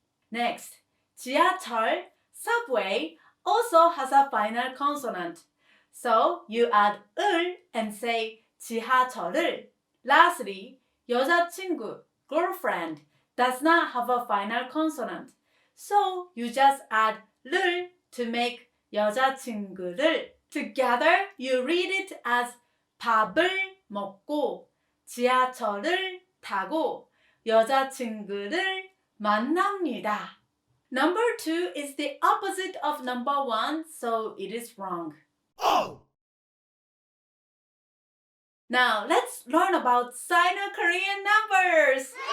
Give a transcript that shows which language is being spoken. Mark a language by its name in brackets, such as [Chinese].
[English] Next, 지하철, subway also has a final consonant. So you add 을 and say 지하철을. Lastly, 여자친구, girlfriend does not have a final consonant. So you just add 를 to make 여자친구를. Together, you read it as [Korean] 밥을 먹고 지하철을 타고 여자친구를 만납니다. [English] Number 2 is the opposite of number 1, so it is wrong. Oh! Now, let's learn about Sino-Korean numbers.